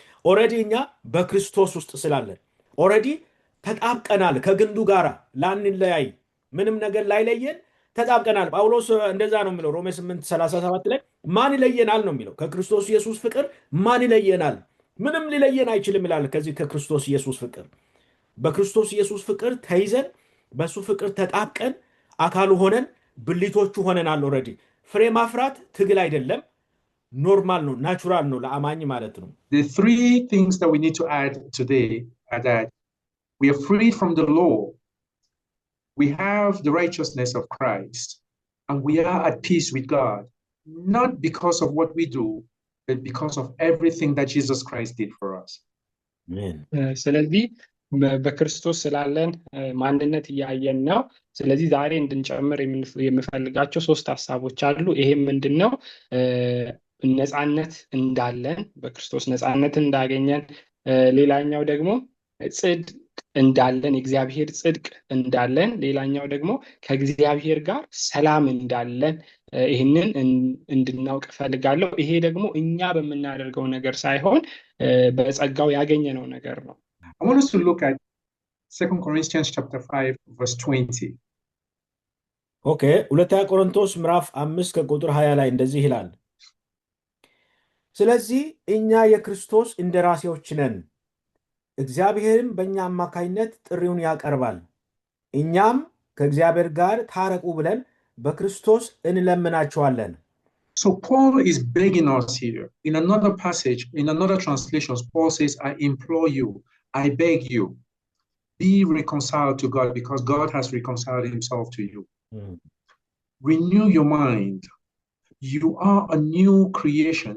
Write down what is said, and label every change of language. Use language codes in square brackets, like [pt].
[am] ኦልሬዲ እኛ በክርስቶስ ውስጥ ስላለን ኦልሬዲ ተጣብቀናል ከግንዱ ጋር ላንለያይ፣ ምንም ነገር ላይለየን ተጣብቀናል። ጳውሎስ እንደዛ ነው የሚለው ሮሜ 8:37 ላይ ማን ይለየናል ነው የሚለው። ከክርስቶስ ኢየሱስ ፍቅር ማን ይለየናል? ምንም ሊለየን አይችልም ይላል። ከዚህ ከክርስቶስ ኢየሱስ ፍቅር በክርስቶስ ኢየሱስ ፍቅር ተይዘን በሱ ፍቅር ተጣብቀን አካሉ ሆነን ብልቶቹ ሆነናል። ኦልሬዲ ፍሬ ማፍራት ትግል አይደለም፣ ኖርማል ነው፣ ናቹራል ነው ለአማኝ ማለት ነው። [en] The three things that we need to add today are that we are freed from the law, we have the righteousness of Christ, and we are at peace with God, not because of what we do, but because of everything that Jesus Christ did for us. Amen. [am] ስለዚህ በክርስቶስ ስላለን ማንነት እያየን ነው። ስለዚህ ዛሬ እንድንጨምር የምፈልጋቸው 3 ሐሳቦች አሉ። ይሄም ምንድነው? ነፃነት እንዳለን በክርስቶስ ነፃነት እንዳገኘን፣ ሌላኛው ደግሞ ጽድቅ እንዳለን የእግዚአብሔር ጽድቅ እንዳለን፣ ሌላኛው ደግሞ ከእግዚአብሔር ጋር ሰላም እንዳለን ይህንን እንድናውቅ ፈልጋለሁ። ይሄ ደግሞ እኛ በምናደርገው ነገር ሳይሆን በጸጋው ያገኘነው ነገር ነው። [en] I want us to look at 2 Corinthians chapter 5 verse 20. [am] ኦኬ፣ ሁለተኛ ቆሮንቶስ ምዕራፍ 5 ከቁጥር 20 ላይ እንደዚህ ይላል፣ ስለዚህ እኛ የክርስቶስ እንደራሴዎች ነን፣ እግዚአብሔርም በእኛ አማካይነት ጥሪውን ያቀርባል፣ እኛም ከእግዚአብሔር ጋር ታረቁ ብለን በክርስቶስ እንለምናቸዋለን። [en] So Paul is begging us here. In another passage, in another translation, Paul says, I implore you, I beg you, be reconciled to God because God has reconciled himself to you. Renew your mind. You are a new creation.